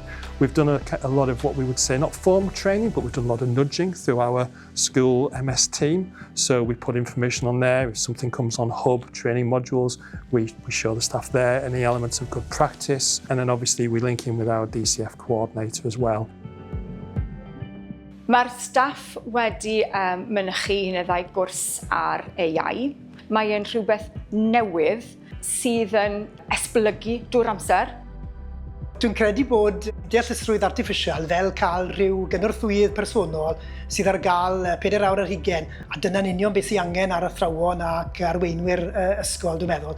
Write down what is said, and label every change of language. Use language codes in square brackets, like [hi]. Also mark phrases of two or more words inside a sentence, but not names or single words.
[en] We've done a lot of what we would say, not formal training, but we've done a lot of nudging through our school MS team. So we put information on there. If something comes on Hub training modules, we show the staff there any elements of good practice. And then obviously we link in with our DCF coordinator as well. [cy] Mae'r staff wedi mynychu yn y ddau gwrs ar AI. Mae e'n rhywbeth newydd sydd yn esblygu drwy'r amser. Dwi'n credu bod deallusrwydd artiffisial fel cael rhyw gynorthwydd personol sydd ar gael 4 awr ar hugain, a dyna'n union beth sydd angen ar athrawon ac arweinwyr ysgol, dwi'n meddwl.